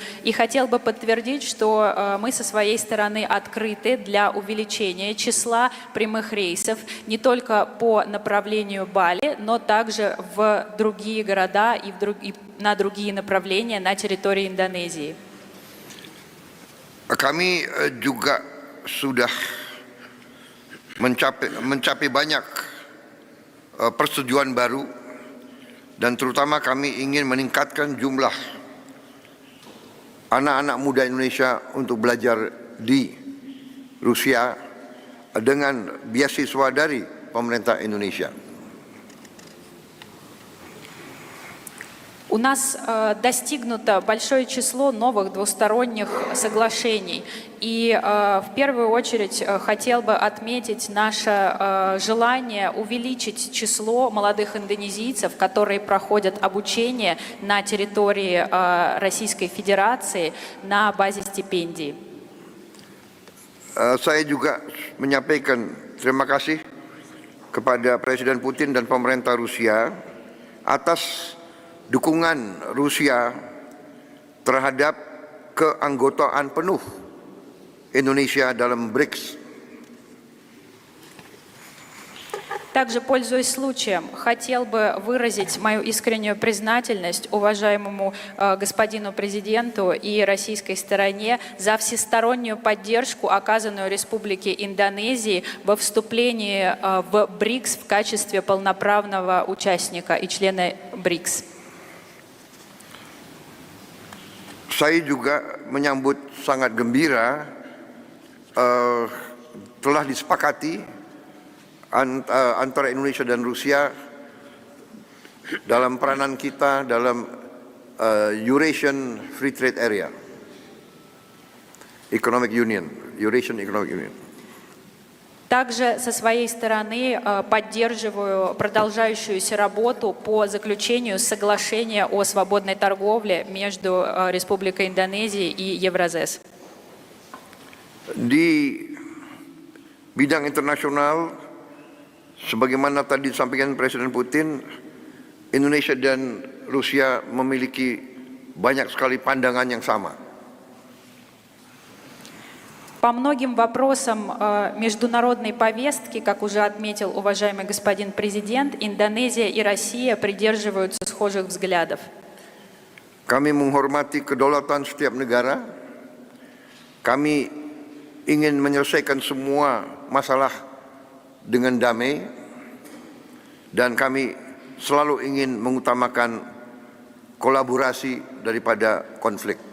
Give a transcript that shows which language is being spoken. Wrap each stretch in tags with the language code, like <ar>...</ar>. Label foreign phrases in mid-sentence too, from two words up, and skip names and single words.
<ru>И хотел бы подтвердить, что мы со своей стороны открыты для увеличения числа прямых рейсов не только по направлению Бали, но также в другие города и на другие направления на территории Индонезии.</ru> <id>Kami juga sudah mencapai banyak persetujuan baru, dan terutama kami ingin meningkatkan jumlah anak-anak muda Indonesia untuk belajar di Rusia dengan beasiswa dari pemerintah Indonesia.</id> <ru>У нас достигнуто большое число новых двусторонних соглашений. И в первую очередь хотел бы отметить наше желание увеличить число молодых индонезийцев, которые проходят обучение на территории Российской Федерации на базе стипендий.</ru> <id>Saya juga menyampaikan terima kasih kepada Presiden Putin dan pemerintah Rusia atas dukungan Rusia terhadap keanggotaan penuh Indonesia dalam BRICS.</id> <ru>Также, пользуясь случаем, хотел бы выразить мою искреннюю признательность уважаемому господину президенту и российской стороне за всестороннюю поддержку, оказанную Республике Индонезии во вступлении в БРИКС в качестве полноправного участника и члена БРИКС.</ru> <id>Saya juga menyambut sangat gembira telah disepakati antara Indonesia dan Rusia dalam peranan kita dalam Eurasian Free Trade Area, Economic Union, Eurasian Economic Union.</id> <ru>Также со своей стороны поддерживаю продолжающуюся работу по заключению соглашения о свободной торговле между Республикой Индонезия и Евразес.</ru> <id>Di bidang internasional, sebagaimana tadi disampaikan Presiden Putin, Indonesia dan Rusia memiliki banyak sekali pandangan yang sama.</id> <ru>По многим вопросам международной повестки, как уже отметил уважаемый господин президент, Индонезия и Россия придерживаются схожих взглядов.</ru> <id>Kami menghormati kedaulatan setiap negara. Kami ingin menyelesaikan semua masalah dengan damai, dan kami selalu ingin mengutamakan kolaborasi daripada konflik.</id>